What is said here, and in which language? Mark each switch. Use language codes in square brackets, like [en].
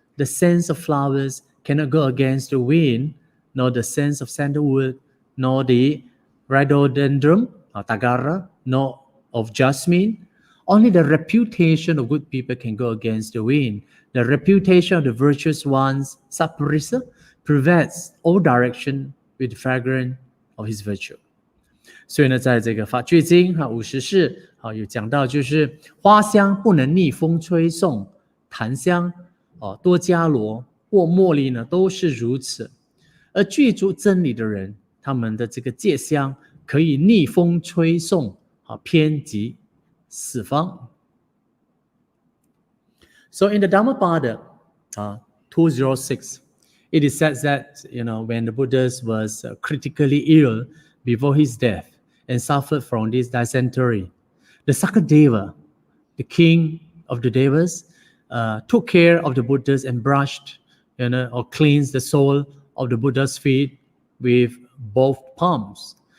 [en] the scents of flowers cannot go against the wind, nor the scents of sandalwood, nor the rhododendron, or tagara, nor of jasmine. Only the reputation of good people can go against the wind. The reputation of the virtuous ones, saparisa, pervades all direction with the fragrance of his virtue. [zh] 所以呢，在这个法句经50世有讲到，就是花香不能逆风吹送，檀香多迦罗或茉莉呢，都是如此。而具足真理的人，他们的这个戒香可以逆风吹送，偏极四方。 [en] So in the Dhammapala 206, it is said that when the Buddha was critically ill before his death and suffered from this dysentery, the Sakadeva, the king of the Devas, took care of the Buddhas and brushed, or cleansed the sole of the Buddha's feet with both palms.